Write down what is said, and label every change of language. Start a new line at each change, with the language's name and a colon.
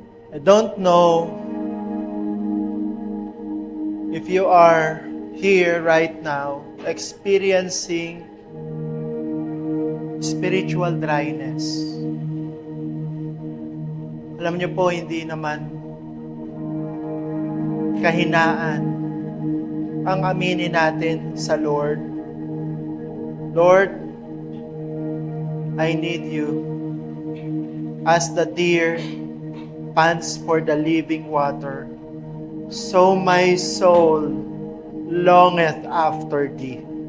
English: I don't know if you are here right now experiencing spiritual dryness.
Filipino: Alam niyo po, hindi naman kahinaan ang aminin natin sa Lord.
English: Lord, I need you as the deer pants for the living water, so my soul longeth after thee.